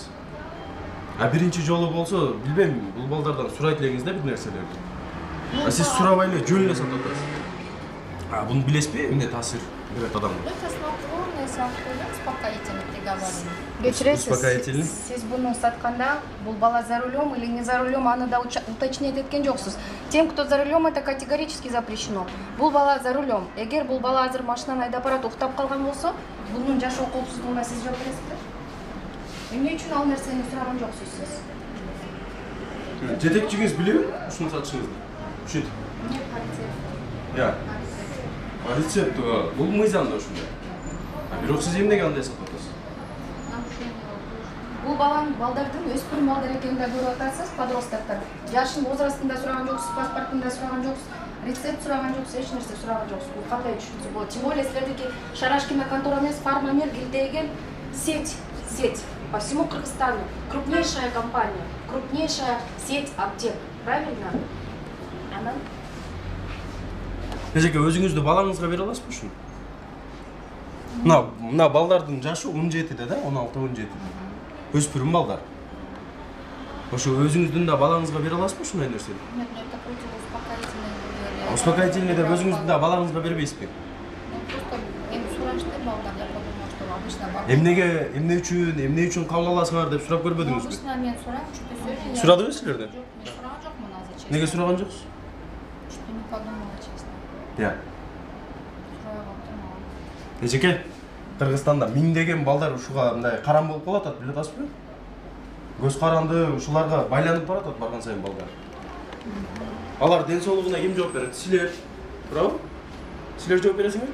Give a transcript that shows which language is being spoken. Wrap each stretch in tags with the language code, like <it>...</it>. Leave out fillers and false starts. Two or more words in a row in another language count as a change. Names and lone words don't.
<ky>Биринчи жолу болсо, билбейм, бул балдардан сурайт элеңиз да бир нерселерди. Сиз сурабай эле жөн эле сатып атасыз. Буну билесизби? Эмне таасир берет адамга? Кечиресиз, сиз буну сатканда бул бала</ky> <ru>за рулем или не за рулем,</ru> <ky>аны да уточнять эткен жоксуз.</ky> <ru>Тем, кто за рулем, это категорически запрещено.</ru> <ky>Бул бала</ky> <ru>за рулем.</ru> <ky>Эгер бул бала азыр машинаны айдап барат, уктап калган болсо, бунун жашоо коопсуздугуна сиз жооп бересизби? Эмне үчүн ал нерсени сураган жоксуз сиз? Жетекчиңиз билеби ушуну сатышыңызды? Ушинтип. Рецепт бул мыйзамда ушундай. Бирок сиз эмнеге андай сатып атасыз? Бул балдардын өспүрүм балдар экенин да көрүп атасыз, подростоктор. Жашын возрастында сураган жоксуз, паспортунда сураган жоксуз, рецепт сураган жоксуз, эч нерсе сураган жоксуз. Бул кандай түшүнсө болот?</ky> <ru>Тем более силердики Шарашкина контора</ru> <ky>эмес, Фармамир киртеген</ky> <ru>сеть по всему Кыргызстану. Крупнейшая компания, крупнейшая сеть аптек. Правильно?</ru> <ky>Эжеке, өзүңүздү балаңызга бере аласызбы ушуну? Мына балдардын жашы 17-де да, 16-17-де. Өспүрүм балдар. Ошо өзүңүздүн да балаңызга бере аласызбы ушундай нерсени?</ky> <ru>Нет, это против успокоительный.</ru> <ky>Успокоительный деп өзүңүздүн да балаңызга бербейсизби? Просто эми сурашты балдар,</ky> <ru>я подумала, что обычно балдар.</ru> <ky>Эмне үчүн кабыл аласыңар деп сурап көрбөдүңүзбү? Обычно мен сурайм,</ky> <ru>что сегодня.</ru> <ky>Сурадыңыз силерден? Жок, мен сураган жокмун азыр, честно. Неге сураган жоксуз?</ky> <ru>Что не подумала, честно.</ru> <ky>Эжеке, Кыргызстанда миңдеген балдар ушуга мындай карам болуп калат, билет атасызбы? Көз каранды ушуларга байланып баратат барган сайын балдар. Алар ден соолугуна ким жооп берет? Силер. Туурабы? Силер жооп бересиңер?</ky>